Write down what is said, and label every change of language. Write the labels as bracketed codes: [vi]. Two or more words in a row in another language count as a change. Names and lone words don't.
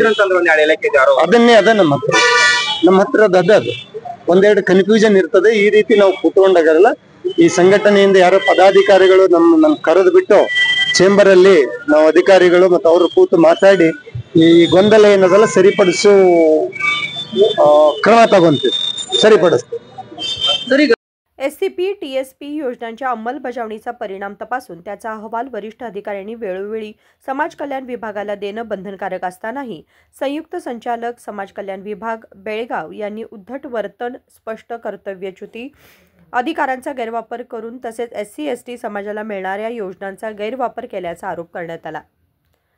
[kn] ಅದ ನಮ್ಮ ಹತ್ರ ಅದು ಒಂದೆರಡು ಕನ್ಫ್ಯೂಷನ್ ಇರ್ತದೆ, ಈ ರೀತಿ ನಾವು ಕೂತ್ಕೊಂಡಾಗಲ್ಲ ಈ ಸಂಘಟನೆಯಿಂದ ಯಾರೋ ಪದಾಧಿಕಾರಿಗಳು ನನ್ನ ಕರೆದು ಬಿಟ್ಟು ಚೇಂಬರ್ ಅಲ್ಲಿ ನಾವು ಅಧಿಕಾರಿಗಳು ಮತ್ತು ಅವರು ಕೂತು ಮಾತಾಡಿ ಈ ಗೊಂದಲ ಏನದಲ್ಲ ಸರಿಪಡಿಸೋ ಕ್ರಮ ತಗೊಂತೀವಿ, सरीपडिस्ते। [mr] SCP TSP योजनांच्या अंमलबजावणीचा परिणाम तपासून त्याचा अहवाल वरिष्ठ अधिकाऱ्यांनी वेळोवेळी समाज कल्याण विभागाला देणं बंधनकारक असतानाही संयुक्त संचालक समाज कल्याण विभाग बेळगाव यांनी उद्धट वर्तन, स्पष्ट कर्तव्यच्युती, अधिकारांचा गैरवापर करून तसेच SC/ST समाजाला मिळणाऱ्या योजनांचा गैरवापर केल्याचा आरोप करण्यात आला।